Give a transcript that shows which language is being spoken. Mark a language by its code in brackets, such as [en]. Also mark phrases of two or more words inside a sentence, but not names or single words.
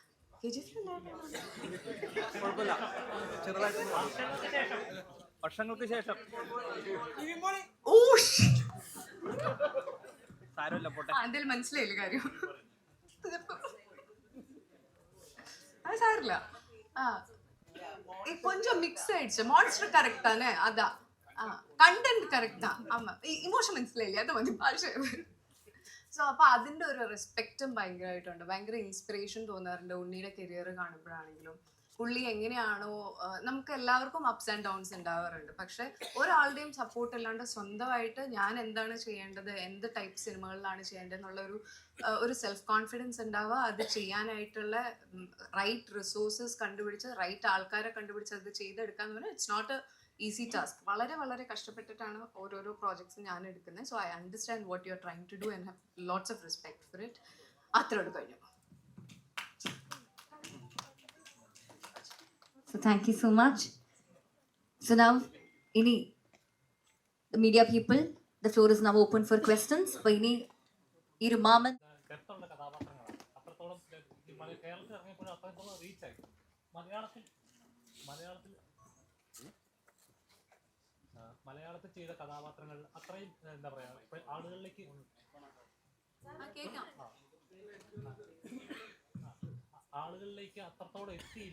[ml] വർഷങ്ങൾക്ക് ശേഷം എന്തായാലും മനസ്സിലായില്ല കാര്യം, അത് സാരില്ല. [ta] கொஞ்சம் மிக்ஸ் ஆயிடுச்சு. [en] monster correct [ta] தானே, அதான் [en] content correct [ta] தான். ஆமா, [ml] ഇമോഷൻ മനസ്സിലായില്ലേ, അത് മതി ഭാഷ. സോ അപ്പോൾ അതിൻ്റെ ഒരു റെസ്പെക്റ്റും ഭയങ്കരമായിട്ടുണ്ട്, ഭയങ്കര ഇൻസ്പിറേഷൻ തോന്നാറുണ്ട് ഉണ്ണിയുടെ കരിയർ കാണുമ്പോഴാണെങ്കിലും. പുള്ളി എങ്ങനെയാണോ, നമുക്ക് എല്ലാവർക്കും [en] ups and downs [ml] ഉണ്ടാവാറുണ്ട്, പക്ഷെ ഒരാളുടെയും സപ്പോർട്ട് ഇല്ലാണ്ട് സ്വന്തമായിട്ട് ഞാൻ എന്താണ് ചെയ്യേണ്ടത്, എന്ത് ടൈപ്പ് സിനിമകളിലാണ് ചെയ്യേണ്ടത് എന്നുള്ള ഒരു [en] self confidence [ml] ഉണ്ടാവുക, അത് ചെയ്യാനായിട്ടുള്ള [en] right resources [ml] കണ്ടുപിടിച്ച് റൈറ്റ് ആൾക്കാരെ കണ്ടുപിടിച്ച് അത് ചെയ്തെടുക്കുക എന്ന് പറഞ്ഞാൽ [en] it's not a easy task. [ml] വളരെ വളരെ കഷ്ടപ്പെട്ടിട്ടാണ് ഓരോരോ പ്രോജക്ട്സ് ഞാൻ എടുക്കുന്നത്. [en] So I understand what you are trying to do and have lots of respect for it. [ml] അത്രയോട് കഴിഞ്ഞു. [en] So thank you so much. So now, the media people, the floor is now open for questions. Maman. [ml] ഡെപ്തുള്ള കഥാപാത്രങ്ങളാണ്, അത്രത്തോളം കേരളത്തിൽ ഇറങ്ങിയപ്പോഴും അത്രത്തോളം റീച്ചായി. മലയാളത്തിൽ ചെയ്ത കഥാപാത്രങ്ങൾ അത്രയും എന്താ പറയാ, ആളുകളിലേക്ക് അത്രത്തോളം എത്തിയില്ല.